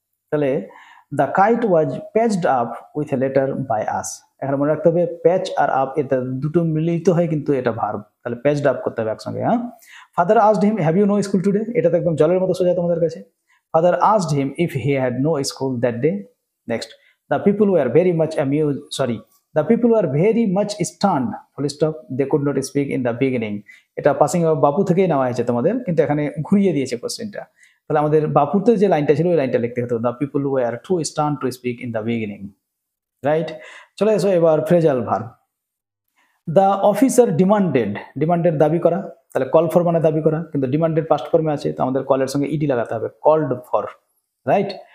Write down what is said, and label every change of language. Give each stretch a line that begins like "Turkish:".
Bangla: তাহলে
English: the kite was patched up with a letter by us,
Bangla: এখানে মনে রাখতে হবে প্যাচ আর আপ এটা দুটো মিলিত হয় কিন্তু এটা ভার্ব, তাহলে প্যাচড আপ করতে হবে একসঙ্গে।
English: father asked him have you no school today,
Bangla: এটা তো একদম জলের মতো সোজা তোমাদের কাছে।
English: Father asked him if he had no school that day. Next, the people were very much amused, the people were very much stunned, full stop, they could not speak in the beginning,
Bangla: এটা passing of বাপু থেকেই নেওয়া হয়েছে তোমাদের, কিন্তু এখানে ঘুরিয়ে দিয়েছে কোশ্চেনটা। তাহলে আমাদের বাপুতে যে লাইনটা ছিল ওই লাইনটা লিখতে হতো,
English: the people were too stunned to speak in the beginning,
Bangla: right? চলে এসো এবার phrasal verb.
English: the officer demanded,
Bangla: demanded দাবি করা, তাহলে কল ফর মানে দাবি করা, কিন্তু ডিমান্ডেড পাস্ট ফর্মে আছে, তো আমাদের কলের সঙ্গে ইডি লাগাতে হবে, কল্ড ফর, রাইট?